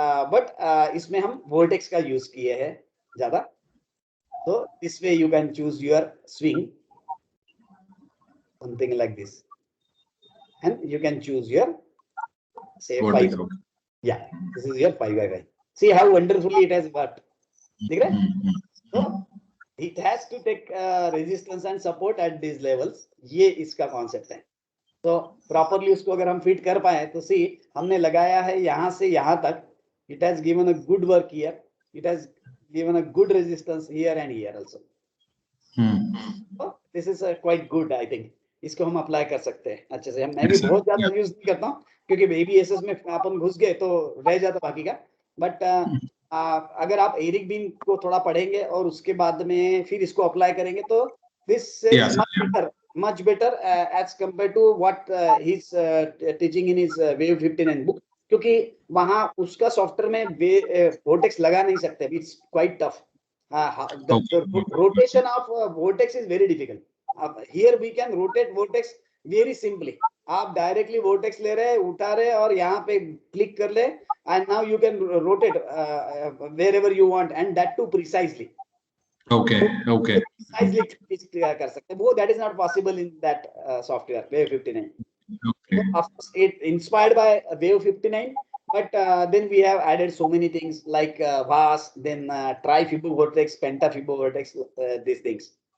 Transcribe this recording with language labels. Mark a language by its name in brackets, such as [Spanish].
[Hindi] But इसमें हम vortex का यूज किए हैं ज्यादा. [English] So this way you can choose your swing, something like this, and you can choose your say 5. Yeah, this is your 5x5. See how wonderfully it has worked. [Hindi] दिख रहा है? [English] So it has to take resistance and support at these levels. [Hindi] ये इसका concept है. तो properly उसको अगर हम fit कर पाए तो see हमने लगाया है यहाँ से यहाँ तक. [English] It has given a good work here. It has given a good resistance here and here also. So this is quite good, I think. [Hindi] इसको हम अप्लाई कर सकते हैं अच्छे से. मैं भी बहुत ज्यादा यूज नहीं करता हूँ क्योंकि ABSS में अपन घुस गए तो रह जाता बाकी का. बट अगर आप एरिक बीन को थोड़ा पढ़ेंगे और उसके बाद में फिर इसको अप्लाई करेंगे तो [English] This is much better as compare to what he is teaching in his wave 59 बुक. [Hindi] क्योंकि वहां उसका सॉफ्टवेयर में वोर्टेक्स लगा नहीं सकते. [English] It's quite tough. Rotation of vortex is very difficult. Here we can rotate vortex very simply. [Hindi] आप directly vortex ले रहे, उठा रहे और यहाँ पे क्लिक कर ले [English] and now you can rotate wherever you want and that too precisely. Okay. [Hindi] Precisely कर सकते हैं. [English] वो that is not possible in that software Wave 59. Okay. So, of course, it inspired by Wave 59, but then we have added so many things like VAS, then tri-fibo vortex, penta-fibo vortex, these things.